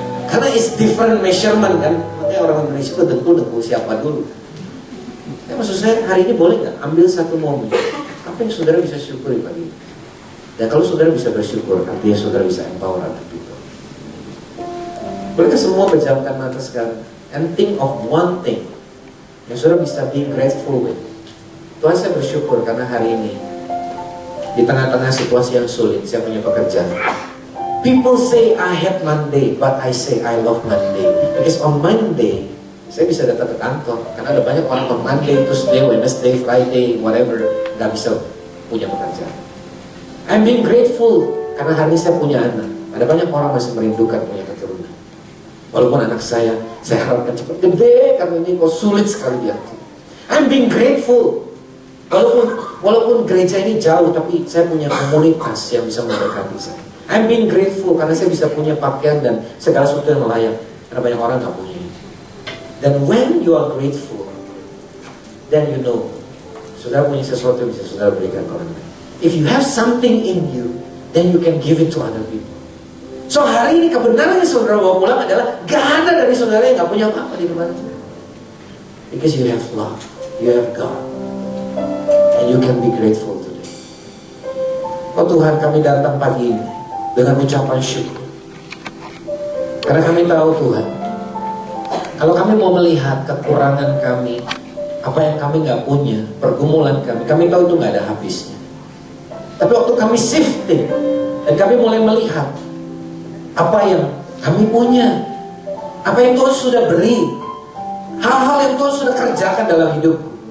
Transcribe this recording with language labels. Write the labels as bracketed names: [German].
[Indonesian] Karena [English] it's different measurement kan. [Indonesian] Makanya orang Indonesia itu dengkul siapa dulu. Ya, maksud saya hari ini boleh gak ambil satu momen. Apa yang saudara bisa syukuri pagi ini? Dan kalau saudara bisa bersyukur, artinya saudara bisa [English] empower other people. [Indonesian] Bolehkah semua pejamkan mata sekarang [English] and think of one thing [Indonesian] yang saudara bisa [English] be grateful with. [Indonesian] Tuhan, saya bersyukur karena hari ini di tengah-tengah situasi yang sulit saya punya pekerjaan. [English] People say I hate Monday, but I say I love Monday. Because on Monday [Indonesian] saya bisa datang ke kantor karena ada banyak orang [English] on Monday, Tuesday, Wednesday, Friday, whatever [Indonesian] gak bisa punya pekerjaan. [English] I'm being grateful [Indonesian] karena hari ini saya punya anak. Ada banyak orang masih merindukan punya keturunan. Walaupun anak saya harapkan cepat gede karena ini kok sulit sekali diatur. [English] I'm being grateful. [Indonesian] Walaupun gereja ini jauh, tapi saya punya komunitas yang bisa memberkati saya. [English] I'm being grateful [Indonesian] karena saya bisa punya pakaian dan segala sesuatu yang layak. Karena banyak orang nggak punya. Dan [English] when you are grateful, then you know, [Indonesian] saudara punya sesuatu yang bisa saudara berikan ke orang lain. [English] If you have something in you, then you can give it to other people. [Indonesian] So hari ini kebenaran yang saudara bawa pulang adalah gak ada dari saudara yang gak punya apa-apa di depan itu. [English] Because you have love, you have God, and you can be grateful today. [Indonesian] Oh Tuhan, kami datang pagi ini dengan ucapan syukur. Karena kami tahu Tuhan, kalau kami mau melihat kekurangan kami, apa yang kami gak punya, pergumulan kami tahu itu gak ada habisnya. Tapi waktu kami shifting dan kami mulai melihat apa yang kami punya, apa yang Tuhan sudah beri, hal-hal yang Tuhan sudah kerjakan dalam hidupku.